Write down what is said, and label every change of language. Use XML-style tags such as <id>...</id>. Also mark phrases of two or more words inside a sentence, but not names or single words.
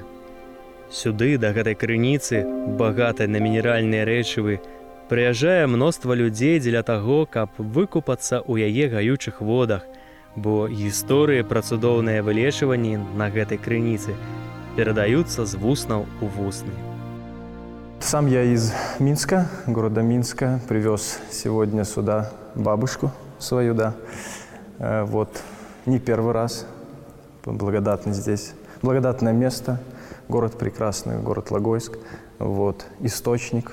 <be>Сюды, да гэтай крыніцы, багатай на мінеральныя рэчывы, прыязджае мноства людзей дзеля таго, каб выкупацца ў яе гаючых водах, бо гісторыі пра цудоўныя вылечванні на гэтай крыніцы перадаюцца з вуснаў у вусны.</be> <ru>Сам я из Минска, города Минска, привез сегодня сюда бабушку свою, да. Вот, не первый раз, благодатный здесь. Благодатное место, город прекрасный, город Логойск, вот, источник.</ru>